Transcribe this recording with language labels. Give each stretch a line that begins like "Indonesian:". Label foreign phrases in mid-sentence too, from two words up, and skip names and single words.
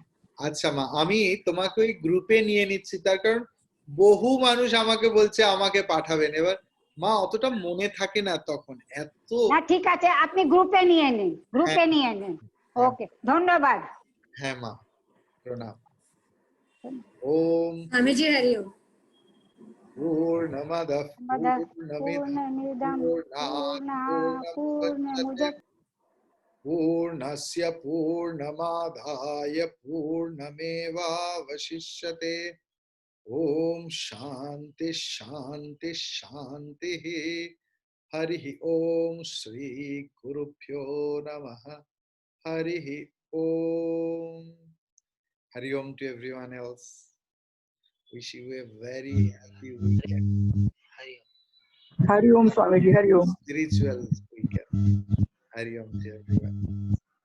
Bangla: আচ্ছা মা, আমি তোমাকে ওই গ্রুপে নিয়ে নিচ্ছি, তার কারণ বহু মানুষ আমাকে বলছে আমাকে পাঠাবেন। এবার মা অতটা মনে থাকে না তখন এত। না ঠিক আছে, আপনি গ্রুপে নিয়ে নিন, গ্রুপে নিয়ে নিন। ওকে, ধন্যবাদ। হ্যাঁ মা, প্রণাম। ওম
Sanskrit: स्वामीजी हरि ओम. পূর্ণমদঃ পূর্ণমিদং পূর্ণাৎ পূর্ণমুদচ্যতে पूर्णस्य पूर्णमादाय पूर्णमेवावशिष्यते। ओम शांति शांति शांति। हरि ओम श्री गुरुभ्यो नमः। हरि ओम। हरि ओम
English: to everyone else. Wish you a very happy weekend.
Sanskrit: हरि ओम स्वामीजी, हरि ओम.
English: Spiritual weekend.
Sanskrit: हरि ओम
English: to everyone.